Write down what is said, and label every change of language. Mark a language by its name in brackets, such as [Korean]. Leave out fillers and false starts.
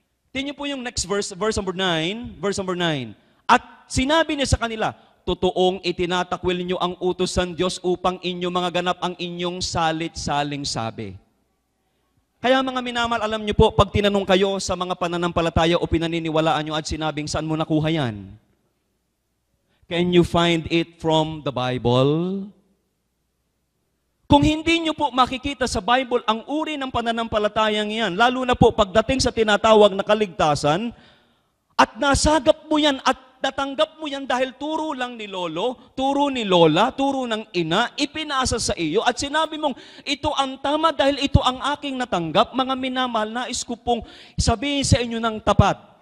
[Filipino] Tingnan niyo po yung next verse, verse number 9. At sinabi niya sa kanila, totoong itinatakwil niyo ang utos ng Diyos upang inyo mga ganap ang inyong salit-saling sabi. Kaya mga minamahal, alam niyo po, pag tinanong kayo sa mga pananampalataya o pinaniniwalaan niyo at sinabing, saan mo nakuha yan? [English] Can you find it from the Bible? [Filipino] Kung hindi niyo po makikita sa Bible ang uri ng pananampalatayang yan, lalo na po pagdating sa tinatawag na kaligtasan, at nasagap mo yan at natanggap mo yan dahil turo lang ni lolo, turo ni lola, turo ng ina, ipinasa sa iyo, at sinabi mong, ito ang tama dahil ito ang aking natanggap, mga minamahal, nais ko pong sabihin sa inyo ng tapat.